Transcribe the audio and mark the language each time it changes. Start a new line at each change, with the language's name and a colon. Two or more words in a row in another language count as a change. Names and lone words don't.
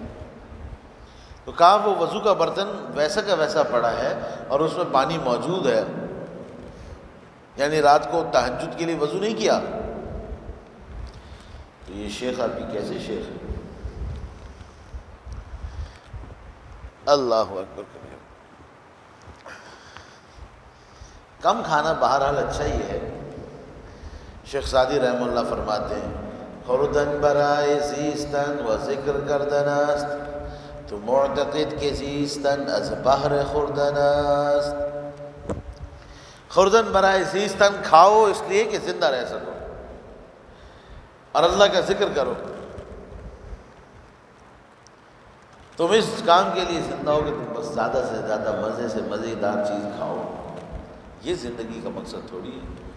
Urdu: تو کہا وہ وضو کا برتن ویسا کا ویسا پڑا ہے اور اس میں پانی موجود ہے، یعنی رات کو تہجد کے لیے وضو نہیں کیا، تو یہ شیخ آپ کی کیسے شیخ ہے؟ اللہ اکبر کرے۔ کم کھانا بہرحال اچھا ہی ہے۔ شیخ سعدی رحمہ اللہ فرماتے ہیں
Persian: خوردن برائے زیستن و ذکر کردن است، تو معتقد کے زیستن از بحر خوردن است۔ خوردن برائے زیستن،
Urdu: کھاؤ اس لیے کہ زندہ رہ سکو اور اللہ کا ذکر کرو۔ تم اس کام کے لیے زندہ ہو کہ تم بس زیادہ سے زیادہ مزے سے مزیدار چیز کھاؤ، یہ زندگی کا مقصد تھوڑی ہے۔